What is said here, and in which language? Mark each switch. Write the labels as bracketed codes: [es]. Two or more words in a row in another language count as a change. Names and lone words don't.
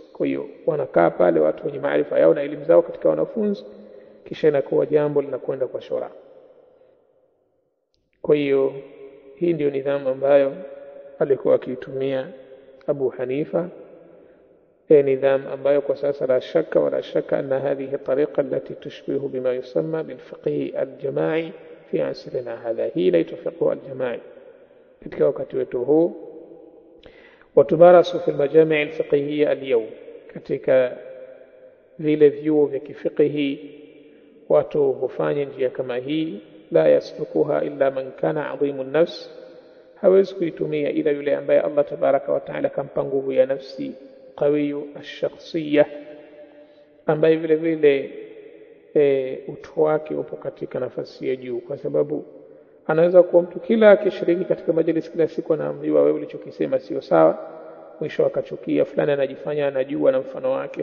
[sw] Kwa hiyo wanakaa pale watu wenye maarifa yao na elimu zao katika wanafunzi, kisha inakuwa jambo linakwenda kwa shura. Kwa hiyo hii ndio nidhamu ambayo alikuwa akitumia Abu Hanifa, nidhamu ambayo kwa sasa [ar] لا شك ولا شك أن هذه الطريقة التي تشبه بما يسمى بالفقه الجماعي في عصرنا هذا, [sw] hii la [ar] الفقه الجماعي [sw] katika wakati wetu huu. [ar] وتمارس في المجامع الفقهية اليوم, [sw] katika vile vyuo vya kifiqhi watu hufanya njia kama hii. [ar] لا يسلكها إلا من كان عظيم النفس, [sw] hawezi kuitumia ila yule ambaye [ar] الله تبارك وتعالى [sw] kampa nguvu ya nafsi, [ar] قوي الشخصية, [sw] ambaye vile vile utu wake upo katika nafasi ya juu, kwa sababu anaweza kuwa mtu kila akishiriki katika majlis kila siku anaambiwa wewe ulichokisema sio sawa, mwisho akachukia fulani anajifanya anajua na mfano wake.